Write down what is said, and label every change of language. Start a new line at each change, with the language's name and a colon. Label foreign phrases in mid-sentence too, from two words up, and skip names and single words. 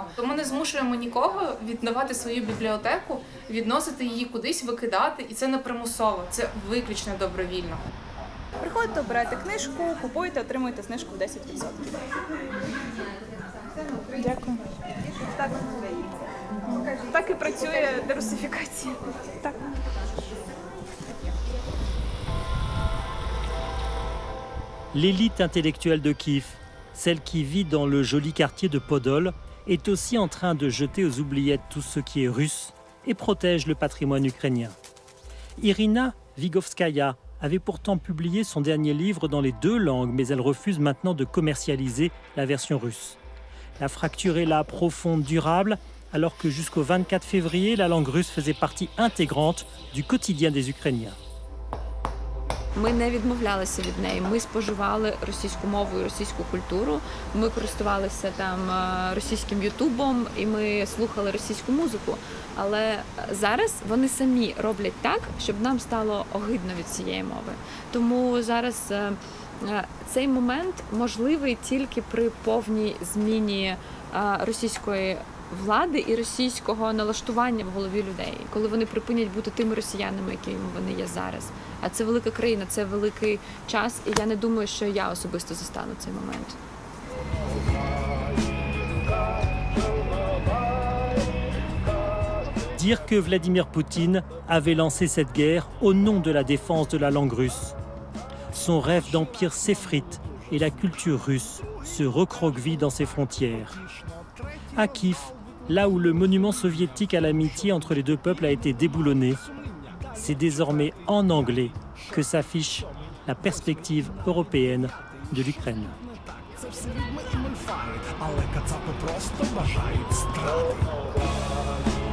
Ukrainian: Тому не змушуємо нікого віддавати свою бібліотеку, відносити її кудись, викидати. І це не примусово, це виключно добровільно. Приходите, обираєте книжку, купуєте, отримуєте знижку в 10%. Дякую. Так і працює дерусифікація. Так.
French: L'élite intellectuelle de Kiev, celle qui vit dans le joli quartier de Podol, est aussi en train de jeter aux oubliettes tout ce qui est russe et protège le patrimoine ukrainien. Irina Vigovskaya avait pourtant publié son dernier livre dans les 2 langues, mais elle refuse maintenant de commercialiser la version russe. La fracture est là, profonde, durable, alors que jusqu'au 24 février, la langue russe faisait partie intégrante du quotidien des Ukrainiens.
Ukrainian: Ми не відмовлялися від неї. Ми споживали російську мову і російську культуру. Ми користувалися там російським ютубом і ми слухали російську музику. Але зараз вони самі роблять так, щоб нам стало огидно від цієї мови. Тому зараз цей момент можливий тільки при повній зміні російської влади і російського налаштування в голові людей, коли вони припинять бути тими росіянами, якими вони є зараз. А це велика країна, це великий час, і я не думаю, що я особисто застану цей момент.
French: Dire que Vladimir Poutine avait lancé cette guerre au nom de la défense de la langue russe. Son rêve d'empire s'effrite et la culture russe se recroqueville dans ses frontières. À Kiev, là où le monument soviétique à l'amitié entre les 2 peuples a été déboulonné, c'est désormais en anglais que s'affiche la perspective européenne de l'Ukraine.
Ukrainian: Але кацапи просто бажають страти.